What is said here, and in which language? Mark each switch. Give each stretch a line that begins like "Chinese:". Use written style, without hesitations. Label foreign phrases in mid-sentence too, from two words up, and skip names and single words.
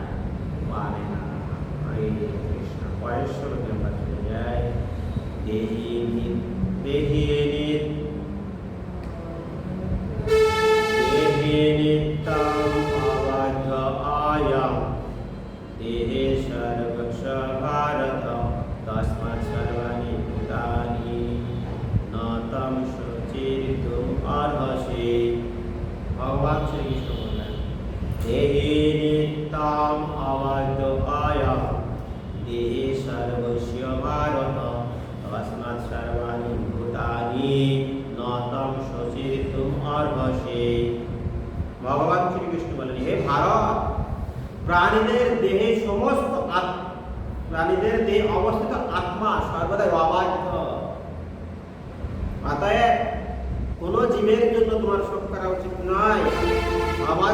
Bangla: পারে না।
Sanskrit: হরে কৃষ্ণ।
Bangla: পরের শ্লোকে আমরা চলে যাই।
Sanskrit: দেহি নিত্যম অবদ্ধ আয়াম দেহে সর্বস্ব ভারত তস্মাৎ সর্বাণি ভূতানি ন তম শোচিতুম অর্হসি।
Bangla: ভগবান শ্রীকৃষ্ণ বললেন
Sanskrit: দেহে নিত্যম অবদ্ধ আয়াম দেহে সর্বস্ব ভারত তস্মাৎ সর্বাণি ভূতানি ন তম শোচিতুম অর্হসি।
Bangla: ভগবান শ্রীকৃষ্ণ বলেন হে ভারত, প্রাণীদের দেহে সমস্ত প্রাণীদের দেহে অবস্থিত আত্মা সর্বদাই অবাধ্য। অতএব কোন জীবের জন্য তোমার শোক করা উচিত নয়।